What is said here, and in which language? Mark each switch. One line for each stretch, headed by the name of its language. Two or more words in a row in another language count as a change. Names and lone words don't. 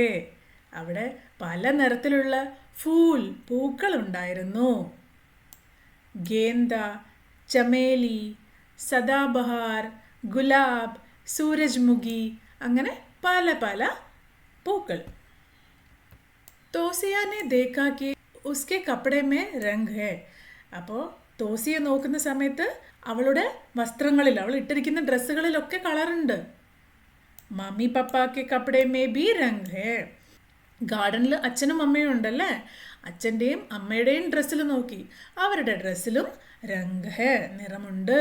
Malayalam: അവിടെ പല നിറത്തിലുള്ള പൂക്കൾ ഉണ്ടായിരുന്നു.
Hindi: गेंदा, चमेली, सदाबहार, गुलाब, सूरजमुखी,
Malayalam: അങ്ങനെ പല പല പൂക്കൾ.
Hindi: തോസിയ ने देखा कि उसके कपड़े में रंग है.
Malayalam: അപ്പോൾ തോസിയ നോക്കുന്ന സമയത്ത് അവളുടെ വസ്ത്രങ്ങളിൽ, അവൾ ഇട്ടിരിക്കുന്ന ഡ്രസ്സുകളിലൊക്കെ കളറുണ്ട്.
Hindi: मम्मी पापा के कपड़े में भी रंग है.
Malayalam: ഗാർഡനിൽ അച്ഛനും അമ്മയും ഉണ്ടല്ലേ, അച്ഛൻ്റെയും അമ്മയുടെയും ഡ്രസ്സിൽ നോക്കി, അവരുടെ ഡ്രസ്സിലും
Hindi: रंग है,
Malayalam: നിറമുണ്ട്.